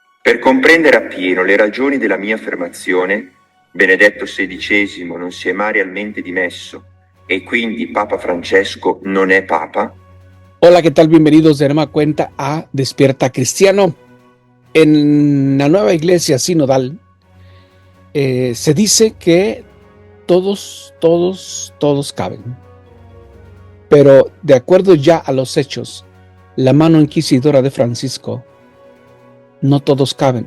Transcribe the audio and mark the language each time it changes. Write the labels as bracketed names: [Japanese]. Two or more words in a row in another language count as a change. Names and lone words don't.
[Italian] Per comprendere appieno le ragioni della mia affermazione, Benedetto XVI non si è mai realmente dimesso e quindi Papa Francesco non è Papa. [Spanish] Hola, ¿qué tal? Bienvenidos de nueva cuenta a Despierta Cristiano. En la nueva iglesia sinodal se dice que todos caben. Pero de acuerdo ya a los hechos, la mano inquisidora de Francisco, no todos caben.